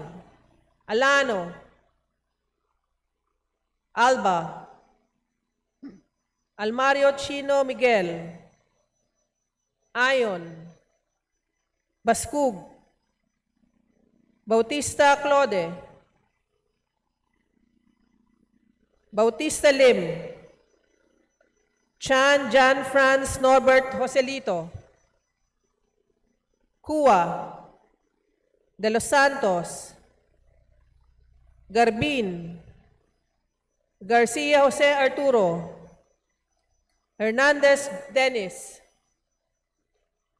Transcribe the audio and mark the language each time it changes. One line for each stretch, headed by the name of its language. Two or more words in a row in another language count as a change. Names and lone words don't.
Filipino: Alano, Alba, Almario Chino Miguel, Ayon, Baskug, Bautista Claude, Bautista Lim, Chan Jan Franz Norbert Joselito, Cua, De Los Santos, Garbin, Garcia Jose Arturo, Hernandez Dennis,